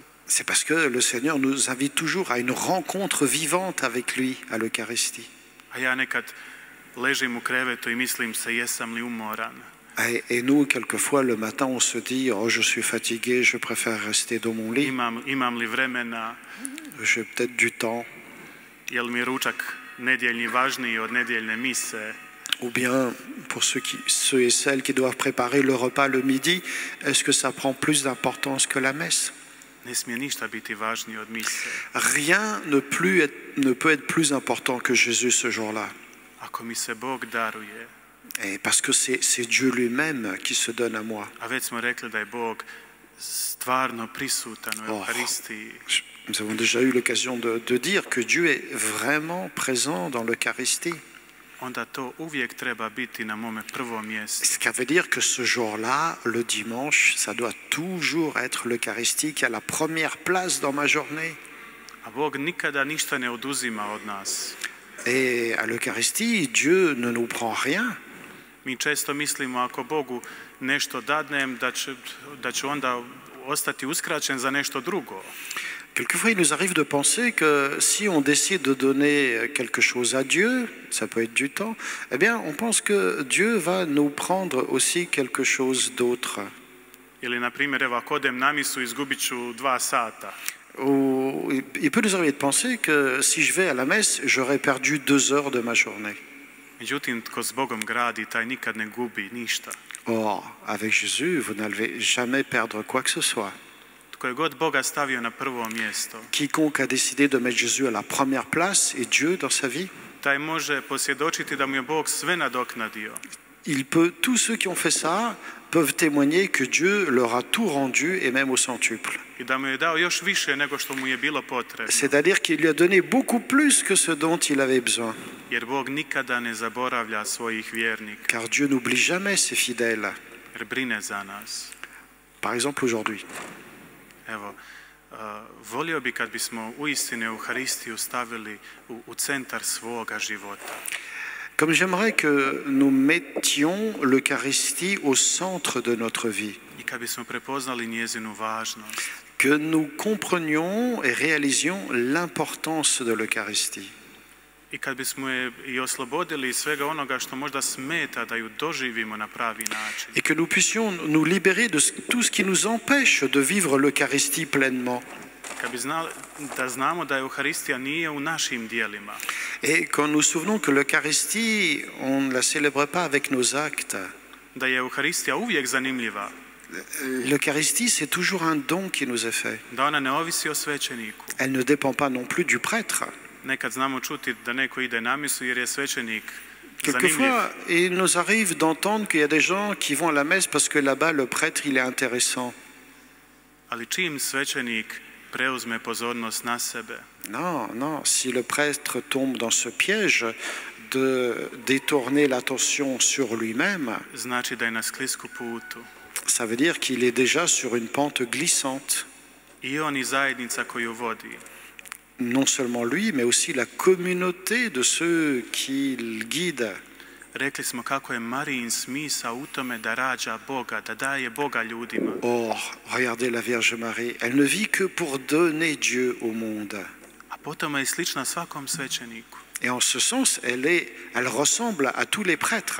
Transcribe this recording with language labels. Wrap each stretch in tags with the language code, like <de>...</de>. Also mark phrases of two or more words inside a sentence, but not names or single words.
<fr>C'est parce que le Seigneur nous invite toujours à une rencontre vivante avec lui à l'Eucharistie.</fr> <hr>A ja nekad ležim u krevetu i mislim se jesam li umoran.</hr> <fr>Et nous, quelquefois, le matin, on se dit « Oh, je suis fatigué, je préfère rester dans mon lit,</fr> <hr>Imam li vremena,</hr> <fr>j'ai peut-être du temps.</fr> <hr>je li mi ručak nedjeljni važniji od nedjeljne mise? »</hr> <fr>Ou bien, pour ceux et celles qui doivent préparer le repas le midi, est-ce que ça prend plus d'importance que la messe?</fr> <hr>Ne smije ništa biti važnije od mise.</hr> <fr>Rien ne peut être plus important que Jésus ce jour-là.</fr> <hr>Ako mi se Bog daruje,</hr> <fr>Et parce que c'est Dieu lui-même qui se donne à moi.</fr> <hr>a već smo rekli da je Bog stvarno prisutan u Euharistiji,</hr> <fr>Nous avons déjà eu l'occasion de dire que Dieu est vraiment présent dans l'Eucharistie.</fr> <hr>onda to uvijek treba biti na mome prvom mjestu.</hr> <fr>Ce qui veut dire que ce jour-là, le dimanche, ça doit toujours être l'Eucharistie qui a la première place dans ma journée.</fr> <hr>a Bog nikada ništa ne oduzima od nas.</hr> <fr>Et à l'Eucharistie, Dieu ne nous prend rien.</fr> <hr>Mi često mislimo ako Bogu nešto dadnem da će onda ostati uskraćen za nešto drugo.</hr> <fr>Quelquefois, il nous arrive de penser que si on décide de donner quelque chose à Dieu, ça peut être du temps, eh bien, on pense que Dieu va nous prendre aussi quelque chose d'autre.</fr> <hr>Ili, na primjer, evo, ako odem na misu, izgubit ću 2 sata.</hr> <fr>Ou il peut nous arriver de penser que si je vais à la messe, j'aurais perdu 2 heures de ma journée.</fr> <hr>Međutim, tko s Bogom gradi, taj nikad ne gubi ništa.</hr> <fr>Or, avec Jésus, vous n'allez jamais perdre quoi que ce soit.</fr> <hr>Tko je god Boga stavio na prvo mjesto,</hr> <fr>Quiconque a décidé de mettre Jésus à la première place et Dieu dans sa vie,</fr> <hr>taj može posvjedočiti da mu je Bog sve nadoknadio.</hr> <fr>tous ceux qui ont fait ça peuvent témoigner que Dieu leur a tout rendu et même au centuple.</fr> <hr>I da mu je dao još više nego što mu je bilo potrebno.</hr> <fr>C'est-à-dire qu'il lui a donné beaucoup plus que ce dont il avait besoin.</fr> <hr>Jer Bog nikada ne zaboravlja svojih vjernika.</hr> <fr>Car Dieu n'oublie jamais ses fidèles.</fr> <hr>Jer brine za nas.</hr> <fr>Par exemple aujourd'hui.</fr> <hr>Evo, volio bi kad bismo uistinu Euharistiju stavili u centar svoga života.</hr> <fr>Comme j'aimerais que nous mettions l'Eucharistie au centre de notre vie.</fr> <hr>I kad bismo prepoznali njezinu važnost.</hr> <fr>Que nous comprenions et réalisions l'importance de l'Eucharistie.</fr> <hr>I kad bismo je i oslobodili svega onoga što možda smeta da ju doživimo na pravi način.</hr> <fr>Et que nous puissions nous libérer de tout ce qui nous empêche de vivre l'Eucharistie pleinement.</fr> <hr>Kad bi da znamo da Euharistija nije u našim dijelima.</hr> <fr>Et quand nous souvenons que l'Eucharistie, on ne la célèbre pas avec nos actes.</fr> <hr>Da je Euharistija uvijek zanimljiva.</hr> <fr>L'Eucharistie, c'est toujours un don qui nous est fait.</fr> <hr>Da ona ne ovisi o svećeniku.</hr> <fr>Elle ne dépend pas non plus du prêtre.</fr> <hr>Nekad znamo čuti da neko ide na misu jer je svećenik zanimljiv.</hr> <fr>Quelquefois, il nous arrive d'entendre qu'il y a des gens qui vont à la messe parce que là-bas, le prêtre, il est intéressant.</fr> <hr>Ali čim svećenik preuzme pozornost na sebe.</hr> <fr>Non, non, si le prêtre tombe dans ce piège de détourner l'attention sur lui-même,</fr> <hr>znači da je na sklisku putu.</hr> <fr>Ça veut dire qu'il est déjà sur une pente glissante.</fr> <hr>I on i zajednica koju vodi.</hr> <fr>Non seulement lui, mais aussi la communauté de ceux qu'il guide.</fr> <hr>Rekli smo kako je Marijin smisao u tome da rađa Boga, da daje Boga ljudima.</hr> <fr>Or, regardez la Vierge Marie, elle ne vit que pour donner Dieu au monde.</fr> <hr>A potom je slična svakom svećeniku.</hr> <fr>Et en ce sens, elle ressemble à tous les prêtres.</fr>